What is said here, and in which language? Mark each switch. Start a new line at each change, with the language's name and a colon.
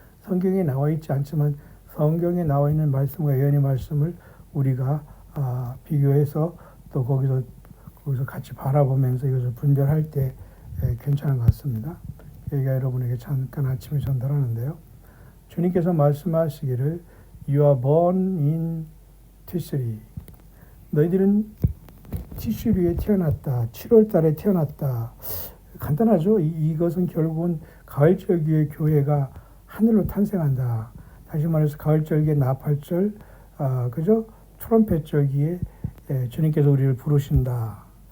Korean: 성경에 나와 있지 않지만 성경에 나와 있는 말씀과 예언의 말씀을 우리가 비교해서 또 거기서 같이 바라보면서 이것을 분별할 때 괜찮은 것 같습니다. 여기가 여러분에게 잠깐 아침에 전달하는데요. 주님께서 말씀하시기를
English: You are born in Tishrei.
Korean: 너희들은 티슈리에 태어났다. 7월 달에 태어났다. 간단하죠. 이것은 결국은 가을절기의 교회가 하늘로 탄생한다. 다시 말해서 가을절기의 나팔절, 그죠? 트럼펫절기에 주님께서 우리를 부르신다.